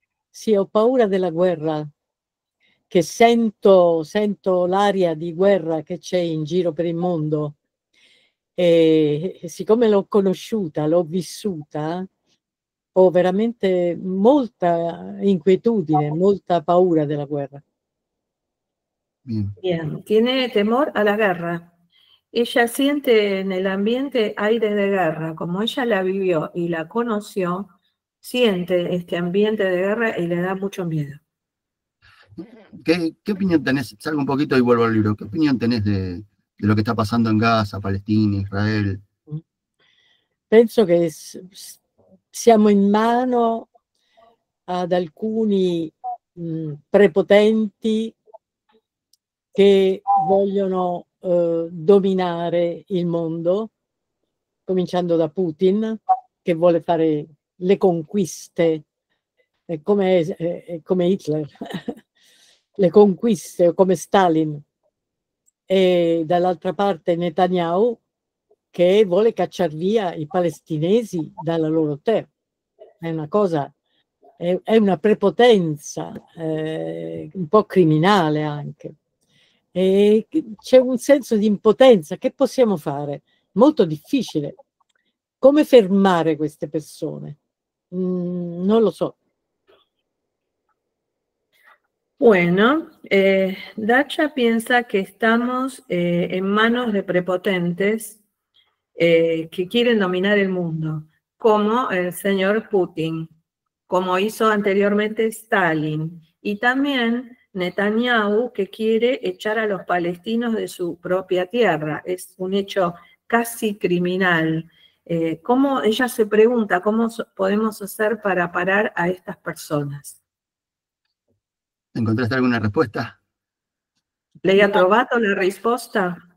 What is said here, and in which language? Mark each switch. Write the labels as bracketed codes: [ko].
[it] Sì, ho paura della guerra, che sento l'aria di guerra che c'è in giro per il mondo. E siccome l'ho conosciuta, l'ho vissuta, ho veramente molta inquietudine, molta paura della guerra. [es] Bien, tiene temor a la guerra. Ella siente en el ambiente aire de guerra, como ella la vivió y la conoció, siente este ambiente de guerra y le da mucho miedo. ¿Qué opinión tenés? Salgo un poquito y vuelvo al libro. ¿Qué opinión tenés de lo que está pasando en Gaza, Palestina, Israel? [it] Penso che siamo in mano ad alcuni prepotenti che vogliono dominare il mondo, cominciando da Putin, che vuole fare le conquiste, come Hitler, le conquiste, come Stalin, e dall'altra parte Netanyahu, che vuole cacciar via i palestinesi dalla loro terra. È una cosa, è una prepotenza un po' criminale anche. E c'è un senso di impotenza. Che possiamo fare? Molto difficile. Come fermare queste persone? Non lo so. [es] Bueno, Dacha piensa que estamos en manos de prepotentes que quieren dominar el mundo, como el señor Putin, como hizo anteriormente Stalin, y también Netanyahu, que quiere echar a los palestinos de su propia tierra. Es un hecho casi criminal. Ella se pregunta, ¿cómo podemos hacer para parar a estas personas? ¿Encontraste alguna respuesta? [it] Lei ha trovato la risposta?